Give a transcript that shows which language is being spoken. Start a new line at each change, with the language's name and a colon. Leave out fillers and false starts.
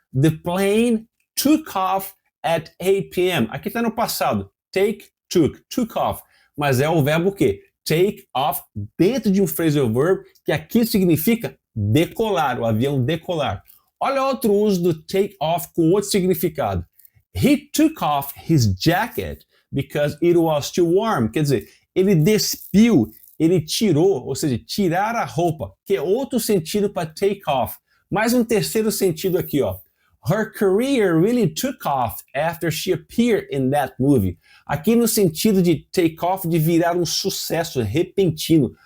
English: The plane took off at 8 p.m.
Portuguese: Aqui está no passado.
English: Take, took off.
Portuguese: Mas é o verbo o quê? Take off dentro de um phrasal verb que aqui significa decolar, o avião decolar. Olha outro uso do take off com outro significado.
English: He took off his jacket because it was too warm.
Portuguese: Quer dizer, ele despiu, ele tirou, ou seja, tirar a roupa, que é outro sentido para take off. Mais um terceiro sentido aqui, ó.
English: Her career really took off after she appeared in that movie.
Portuguese: Aqui no sentido de take off, de virar um sucesso repentino.